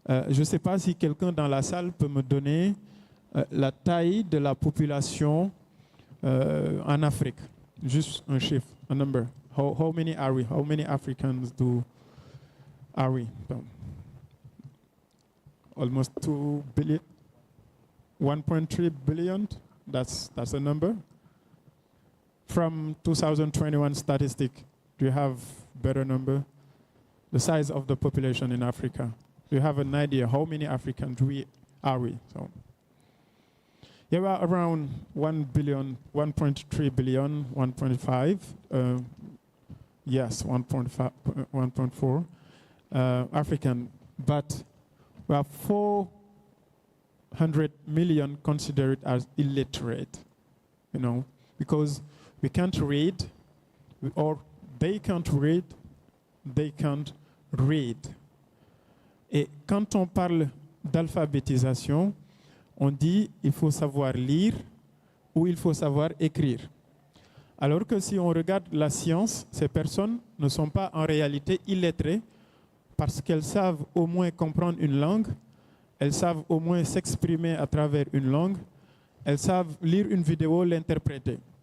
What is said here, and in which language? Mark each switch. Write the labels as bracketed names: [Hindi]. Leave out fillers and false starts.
[French] Je ne sais pas si quelqu'un dans la salle peut me donner la taille de la population en Afrique. [English] Juste un chiffre, un number. How many are we? How many Africans are we? Almost 2 billion, 1.3 billion. That's a number. From 2021 statistic, do you have better number? The size of the population in Africa. Do you have an idea how many Africans are we? So. Yeah, we're around 1 billion, 1.3 billion, 1.5. Yes, 1.4 African. But we have 400 million considered as illiterate, because we can't read or they can't read, they can't read. [French] Et quand on parle d'alphabétisation, on dit il faut savoir lire ou il faut savoir écrire. Alors que si on regarde la science, ces personnes ne sont pas en réalité illettrées parce qu'elles savent au moins comprendre une langue, elles savent au moins s'exprimer à travers une langue, elles savent lire une vidéo, l'interpréter.